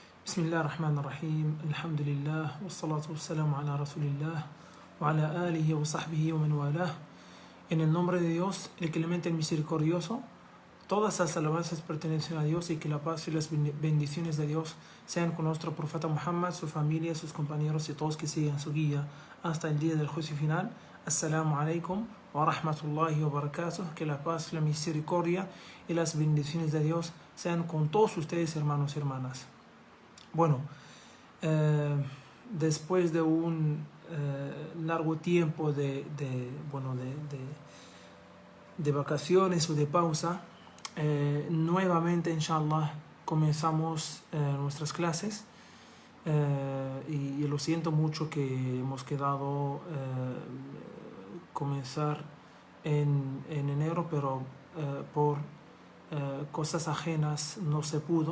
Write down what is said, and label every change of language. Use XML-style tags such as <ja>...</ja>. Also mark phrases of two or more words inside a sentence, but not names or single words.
<ar>بسم الله الرحمن الرحيم الحمد لله والصلاة والسلام على رسول الله وعلى آله وصحبه ومن والاه.</ar> <es>En el nombre de Dios, el clemente, el misericordioso, todas las alabanzas pertenecen a Dios y que la paz y las bendiciones de Dios sean con nuestro profeta Muhammad, su familia, sus compañeros y todos que sigan su guía hasta el día del juicio final.</es> <ar>السلام عليكم ورحمة الله وبركاته.</ar> <es>Que la paz, la misericordia y las bendiciones de Dios sean con todos ustedes, hermanos y hermanas. Bueno, después de un largo tiempo de vacaciones o de pausa, nuevamente, inshallah, comenzamos nuestras clases y lo siento mucho que hemos quedado comenzar en enero, pero por cosas ajenas no se pudo.</es>